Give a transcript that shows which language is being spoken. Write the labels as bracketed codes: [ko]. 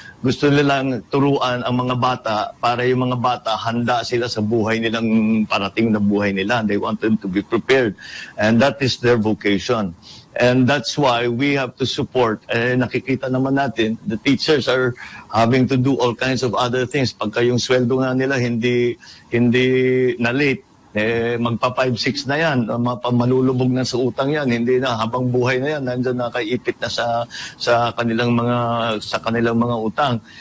[tl] Gusto nilang turuan ang mga bata para yung mga bata handa sila sa buhay nilang parating na buhay nila. [en] They want them to be prepared. And that is their vocation. And that's why we have to support. [tl] Nakikita naman natin, [en] the teachers are having to do all kinds of other things. [tl] Pagka yung sweldo nga nila hindi na late, magpa 5-6 na yan, malulubog na sa utang yan, hindi na habang buhay na yan, nandiyan nakaipit na sa kanilang mga utang.